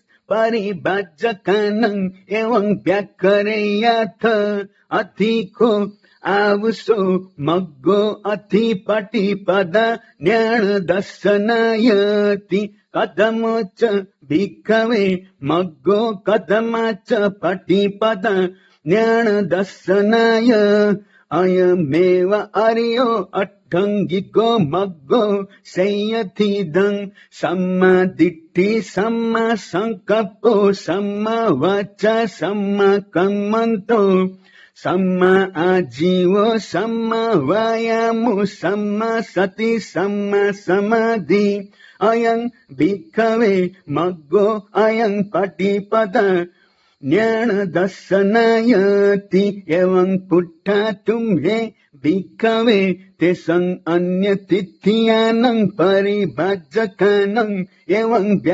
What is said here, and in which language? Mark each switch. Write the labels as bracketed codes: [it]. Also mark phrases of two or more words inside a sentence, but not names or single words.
[pi] परिभजकानं एवं व्याकरेयथ अतिखो आवुसो मग्गो अतिपटिपद ज्ञान दर्शनायति कथमोच भिक्खवे मग्गो कथमाच पटिपद ज्ञान दर्शनाय अयमेव अर्यो अट्ठंगिको मग्गो संयतिदं सम्मा दिट्ठि सम्मा संकप्पो सम्मा वाचा सम्मा कम्मन्तो सम्मा आजीवो सम्मा वायामो सम्मा सति सम्मा समाधि अयं भिक्खवे मग्गो अयं पटिपद ज्ञान दर्शनायति एवं पुट्ठा तुम्हें भिक्खवे तेसं अन्यतिथियानं परिभजकानं एवं